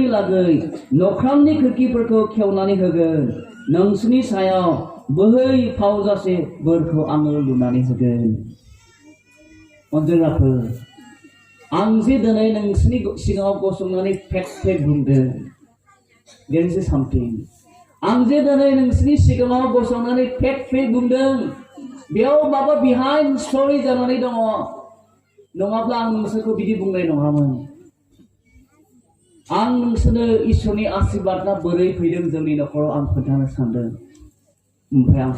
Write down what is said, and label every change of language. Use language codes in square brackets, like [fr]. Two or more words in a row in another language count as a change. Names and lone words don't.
[brx] लागै नख्रांनि खोरखिफोरखौ खेवनानै होगोन नोंसोरनि सायाव बोहै फावजासे बोरखौ आङो लुनानै होगोन अनजाग्राफोर आं जे दिनै नोंसोरनि सिगाङाव गसंनानै फेट फेट बुंदों [en] there is something [brx] आं जे दिनै नोंसोरनि सिगाङाव गसंनानै फेट फेट बुंदों बेयाव माबा [en] behind story [brx] जानानै दङ नङाब्ला आं नोंसोरखौ बिदि बुंनाय नङामोन आं नोंसोरनो इसोरनि आशीर्बादआ बोरै फैदों जोंनि नखराव आं खोन्थानो सानदों ओमफ्राय आं